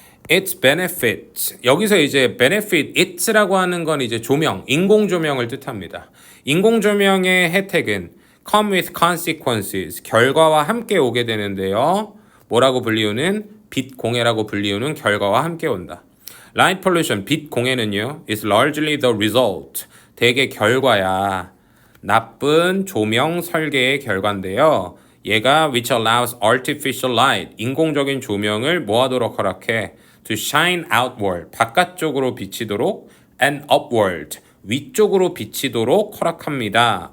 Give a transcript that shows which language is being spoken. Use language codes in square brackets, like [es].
[en] Its benefit. [ko] 여기서 이제 benefit, it라고 하는 건 이제 조명, 인공 조명을 뜻합니다. 인공 조명의 혜택은 [en] come with consequences. [ko] 결과와 함께 오게 되는데요. 뭐라고 불리우는? 빚공해라고 불리우는 결과와 함께 온다. [en] Light pollution, [ko] 빚공해는요, [en] is largely the result. [ko] 대개 결과야. 나쁜 조명 설계의 결과인데요. 얘가 [en] which allows artificial light, [ko] 인공적인 조명을 뭐하도록 허락해? [en] To shine outward, [ko] 바깥쪽으로 비치도록 [en] and upward. [ko] 위쪽으로 비치도록 허락합니다.